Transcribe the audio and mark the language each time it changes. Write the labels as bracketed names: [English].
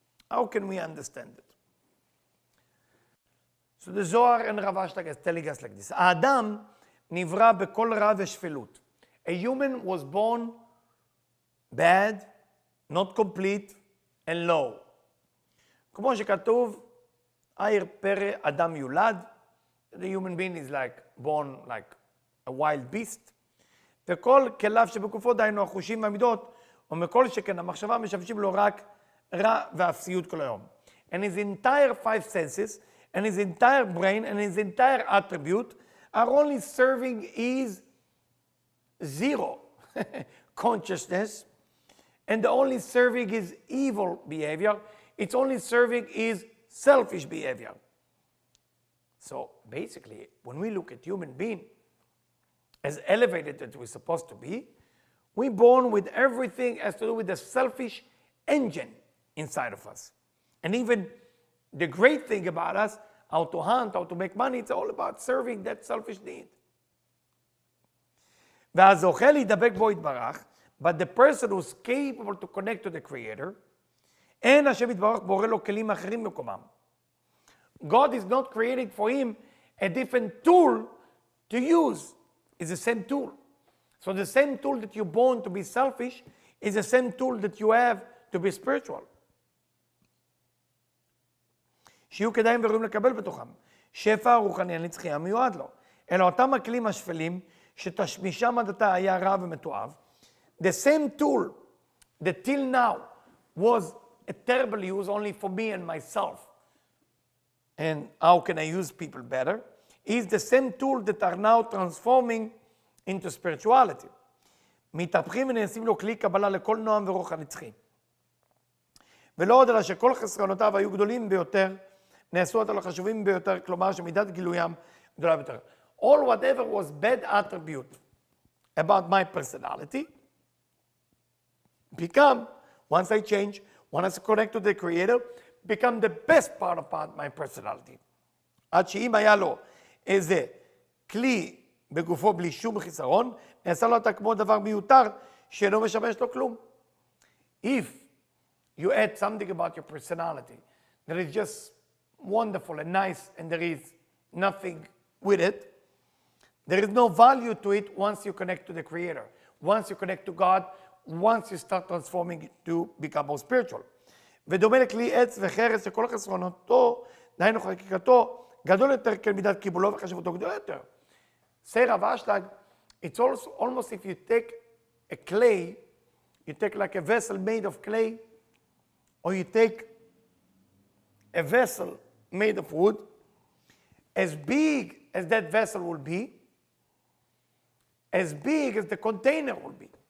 [English] How can we understand it? So the Zohar and Rav Ashlag is telling us like this. [Hebrew] האדם נברא בכל רע ושפלות. [English] A human was born bad, not complete, and low. [Hebrew] כמו שכתוב, עיר פרא אדם יולד. [English] The human being is like born like a wild beast. [Hebrew] וכל כליו שבגופו, דהיינו החושים והמידות, ומכל שכן המחשבה משמשים לו רק רע ואפסיות כל היום. [English] And his entire five senses, and his entire brain, and his entire attribute are only serving his zero consciousness, and the only serving his evil behavior. It's only serving his selfish behavior. So basically, when we look at human being as elevated as we're supposed to be, we're born with everything has to do with the selfish engine inside of us. And even the great thing about us, how to hunt, how to make money, it's all about serving that selfish need. [Hebrew] והזוכה להידבק בו יתברך, [English] but the person who's capable to connect to the Creator, [Hebrew] אין השם יתברך בורא לו כלים אחרים במקומם. [English] God is not creating for him a different tool to use. It's the same tool. So the same tool that you're born to be selfish is the same tool that you have to be spiritual. [Hebrew] שיהיו כדאיים וראויים לקבל בתוכם. שפע הרוחני הנצחי המיועד לו. אלא אותם הכלים השפלים שתשמישם עד עתה היה רע ומתועב. [English] The same tool that till now was a terrible use only for me and myself. And how can I use people better? Is the same tool that are now transforming into spirituality. [Hebrew] מתהפכים ונעשים לו כלי קבלה לכל נועם ורוח הנצחי. ולא עוד אלא שכל חסרונותיו היו גדולים ביותר, נעשו אותם לחשובים ביותר, כלומר שמידת גילוים גדולה ביותר. [English] All whatever was bad attribute about my personality become, once I change, once I connect to the Creator, become the best part of my personality. [Hebrew] עד שאם היה לו איזה כלי בגופו בלי שום חיסרון, נעשה לו אותה כמו דבר מיותר שאינו משמש לו כלום. [English] If you add something about your personality that is just wonderful and nice and there is nothing with it, there is no value to it once you connect to the Creator. Once you connect to God, once you start transforming it to become more spiritual. [Hebrew] ודומה לכלי עץ וחרס שכל חסרונותו, דהיינו חקיקתו, גדול יותר כמידת קיבולו וחשיבותו גדול יותר. [English] Say Rav Ashlag, it's also almost if you take a clay, you take like a vessel made of clay, or you take a vessel made of wood, as big as that vessel will be, as big as the container will be.